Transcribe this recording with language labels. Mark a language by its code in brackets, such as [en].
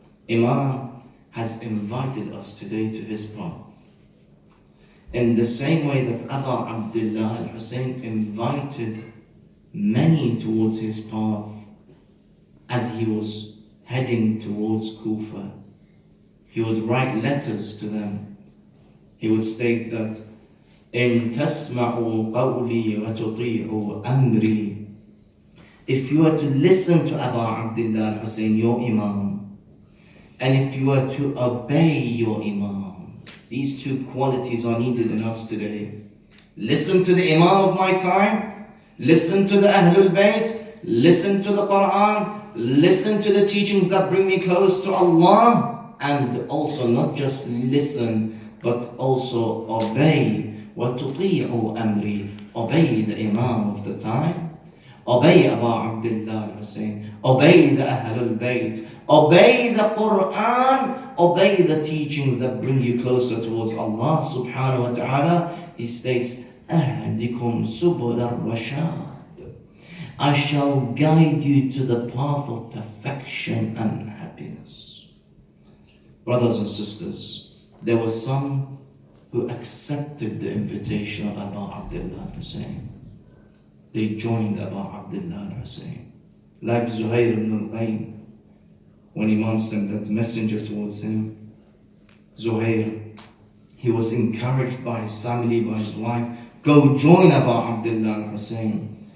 [en] Imam has invited us today to his path. In the same way that Aba Abdullah al-Hussein invited many towards his path as he was heading towards Kufa. He would write letters to them. He would state that [ar] إن تسمعوا قولي وتطيعوا أمري. [en] If you were to listen to Aba Abdullah al-Hussein, your Imam, and if you were to obey your Imam, these two qualities are needed in us today. Listen to the Imam of my time, listen to the Ahlul Bayt, listen to the Quran, listen to the teachings that bring me close to Allah, and also not just listen, but also obey. [ar] وَتُطِيعُوا أَمْرِي. [en] Obey the Imam of the time, obey Abu Abdullah al-Hussein, obey the Ahlul Bayt, obey the Quran, obey the teachings that bring you closer towards Allah subhanahu wa ta'ala. He states, [ar] أَهْدِكُمْ سُبُلَ الرَّشَادِ. [en] I shall guide you to the path of perfection and happiness. Brothers and sisters, there were some who accepted the invitation of Abu Abdullah al-Hussein. They joined Abu Abdullah al-Hussein. Like Zuhair ibn al-Qaym, when Imam sent that messenger towards him, Zuhair, he was encouraged by his family, by his wife, go join Abu Abdullah al-Hussein.